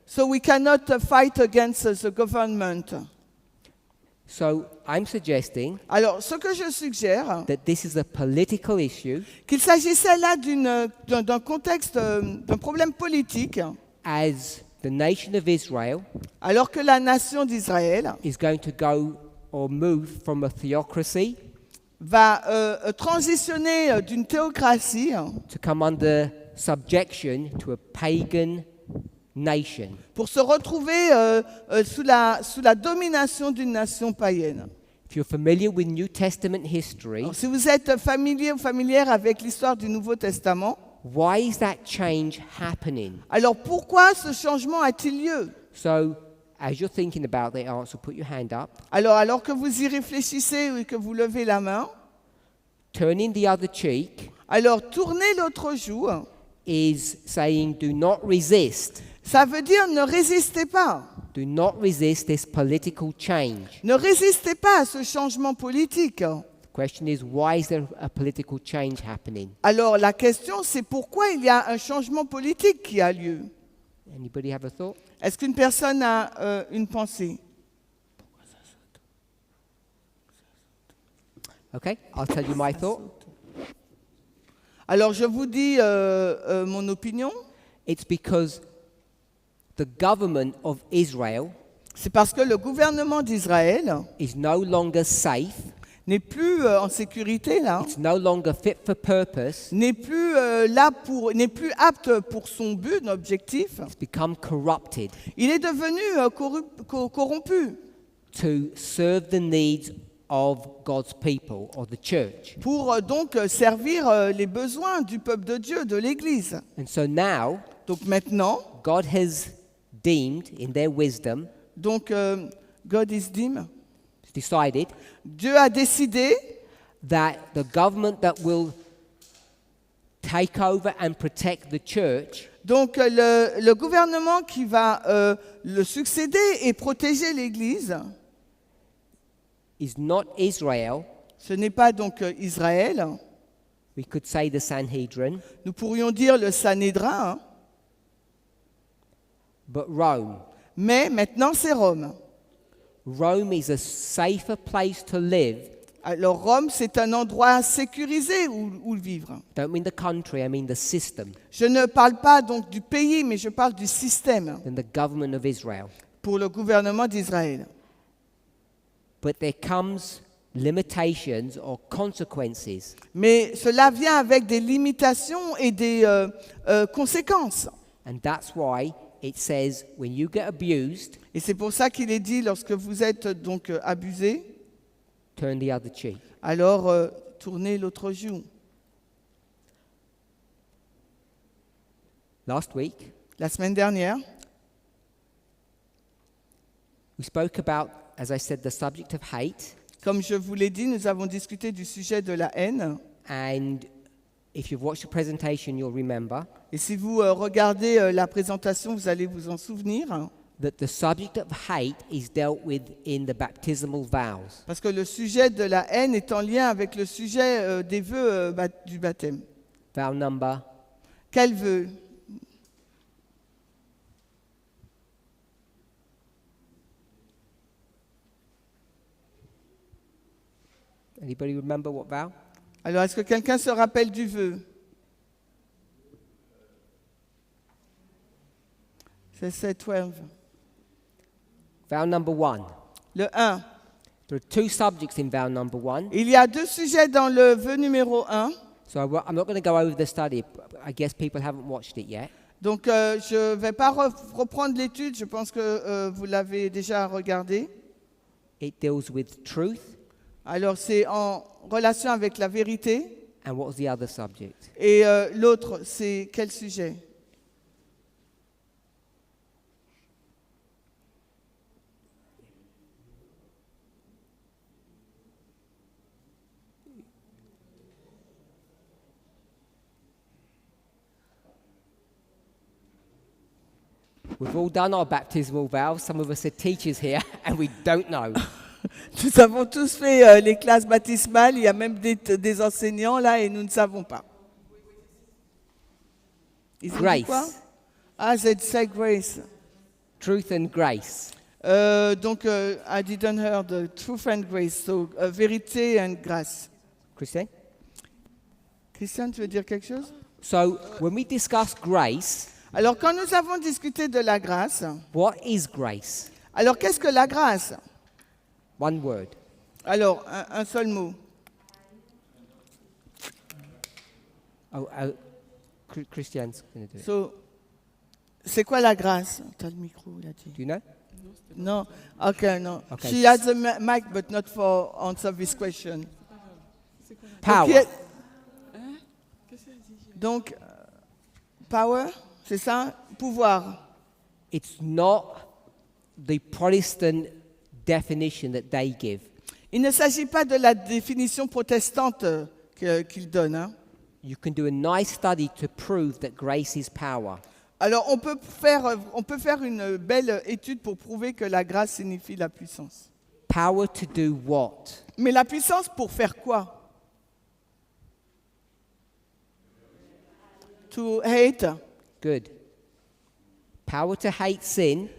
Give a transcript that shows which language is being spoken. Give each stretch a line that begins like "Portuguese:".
English: So we cannot fight against the government. So I'm suggesting
French: Alors, ce que je suggère,
English: that this is a political issue
French: qu'il s'agissait là d'un contexte, d'un problème politique,
English: as the nation of Israel
French: alors que la nation d'Israël
English: is going to go or move from a theocracy
French: va transitionner d'une théocratie
English: to come under subjection to a pagan nation.
French: pour se retrouver sous la domination d'une nation païenne.
English: If you're familiar with New Testament history,
French: Alors, si vous êtes familier ou familière avec l'histoire du Nouveau Testament,
English: why is that change happening?
French: alors pourquoi ce changement a-t-il lieu?
English: So, as you're thinking about the answer, put your hand up.
French: Alors que vous y réfléchissez et que vous levez la main,
English: Turning the other cheek
French: alors tournez l'autre joue.
English: is saying, do not resist.
French: Ça veut dire ne résistez pas.
English: Do not resist this political change.
French: Ne résistez pas à ce changement politique.
English: The question is, why is there a political change happening?
French: Alors la question, c'est pourquoi il y a un changement politique qui a lieu.
English: Anybody have a thought?
French: Est-ce qu'une personne a une pensée?
English: Okay, I'll tell you my thought.
French: Alors je vous dis mon opinion.
English: It's because the government of Israel
French: C'est parce que le gouvernement d'Israël
English: is no longer safe,
French: n'est plus en sécurité là,
English: it's no longer fit for purpose,
French: n'est plus n'est plus apte pour son but, objectif.
English: it's become corrupted
French: Il est devenu corrompu
English: to serve the needs of God's people or the church.
French: pour donc servir les besoins du peuple de Dieu, de l'Église.
English: And so now,
French: Donc maintenant,
English: God has deemed, in their wisdom, donc God is dim. decided
French: Dieu a décidé
English: that the government that will take over and protect the church
French: donc le gouvernement qui va le succéder et protéger l'Église,
English: is not Israel.
French: ce n'est pas donc Israël.
English: We could say the Sanhedrin,
French: Nous pourrions dire le Sanhédrin, hein,
English: but Rome.
French: mais maintenant c'est Rome.
English: Rome is a safer place to live
French: Alors Rome, c'est un endroit sécurisé où vivre.
English: Don't mean the country, I mean the system
French: Je ne parle pas donc du pays, mais je parle du système
English: and the government of Israel.
French: pour le gouvernement d'Israël.
English: But there comes limitations or consequences.
French: Mais cela vient avec des limitations et des conséquences.
English: And that's why it says when you get abused,
French: Et c'est pour ça qu'il est dit, lorsque vous êtes donc abusé,
English: turn the other cheek.
French: alors tournez l'autre joue.
English: Last week,
French: La semaine dernière,
English: we spoke about, as I said, the subject of hate.
French: comme je vous l'ai dit, nous avons discuté du sujet de la haine.
English: And if you've watched the presentation, you'll remember
French: Et si vous regardez la présentation, vous allez vous en souvenir.
English: that the subject of hate is dealt with in the baptismal vows.
French: Parce que le sujet de la haine est en lien avec le sujet des vœux du baptême.
English: Vow number
French: Quel vœu?
English: Anybody remember what vow?
French: Alors, est-ce que quelqu'un se rappelle du vœu? C'est 12.
English: Vow number 1.
French: Le 1.
English: There are two subjects in vow number 1.
French: Il y a deux sujets dans le vœu numéro 1.
English: So I'm not going to go over the study. I guess people haven't watched it yet.
French: Donc, je ne vais pas reprendre l'étude. Je pense que vous l'avez déjà regardé.
English: It deals with truth.
French: Alors, c'est en relation avec la vérité.
English: And what was the other subject?
French: Et l'autre, c'est quel sujet?
English: We've all done our baptismal vows. Some of us are teachers here, and we don't know.
French: Nous avons tous fait les classes baptismales. Il y a même des enseignants là et nous ne savons pas. Ils ont dit
English: Grace.
French: quoi? Ah, c'est grace.
English: Truth and grace. Donc, I didn't hear the truth and grace. So, vérité and grâce. Christine?
French: Christian, tu veux dire quelque chose?
English: So when we discuss grace,
French: Alors, quand nous avons discuté de la grâce,
English: what is grace?
French: alors qu'est-ce que la grâce?
English: One word.
French: Alors, un seul mot.
English: Christian's going to do it.
French: So, c'est quoi la grâce? T'as le micro, il a dit.
English: Do you know?
French: Non? Ok, non.
English: Okay. She has a mic, but not for answer this question. Power.
French: Ok. Donc, power, c'est ça? Pouvoir.
English: It's not the Protestant definition that they give.
French: Il ne s'agit pas de la définition protestante qu'ils donnent. Hein.
English: You can do a nice study to prove that grace is power.
French: Alors, on peut faire une belle étude pour prouver que la grâce signifie la puissance.
English: Power to do what?
French: Mais la puissance pour faire quoi?
English: To hate. Good. Power to hate sin